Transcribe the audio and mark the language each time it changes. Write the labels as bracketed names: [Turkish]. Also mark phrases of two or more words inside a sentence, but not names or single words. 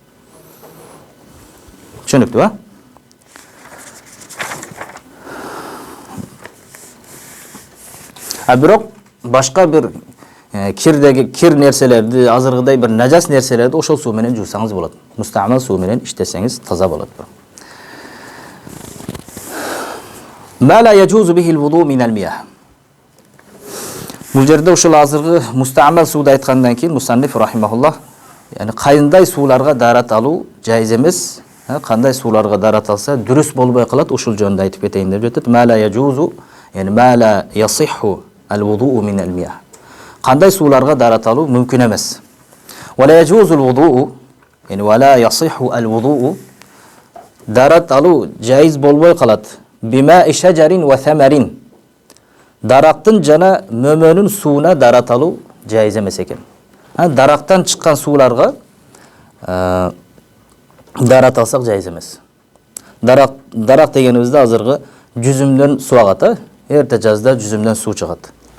[Kyrgyz] Түшүнүктүү, бирок башка бир кир нерселерди, азыргыдай бир нажас нерселерди ошол суу менен жуусаңыз болот. Мустамал суу менен иштесеңиз таза болот. [Arabic] ما لا يجوز به الوضوء من المياه. [Kyrgyz] Бул жерде ушул азыркы мустамал сууду айткандан кийин мусанниф рахимахуллах, яни кайындай сууларга дарат алуу жайыз эмес. Кандай сууларга дарат алса дурус болбой калат, ушул жөнүндө айтып кетейин деп жатат. [Arabic] ما لا يجوز يعني ما لا يصح الوضوء من المياه. [Kyrgyz] Кандай сууларга дарат алуу мүмкүн эмес. [Arabic] ولا يجوز الوضوء يعني ولا يصح الوضوء, [Kyrgyz] дарат алуу жайыз болбой калат. [Arabic] بماء الشجر والثمر. [Kyrgyz] Дарактын жана мөмөнүн сууна дарат алуу жайыз эмес экен. Дарактан чыккан сууларга дарат алсак жайыз эмес. Дарак дегенибизде азыркы жүзүмдөн суу агат, эрте жазда жүзүмдөн суу чыгат.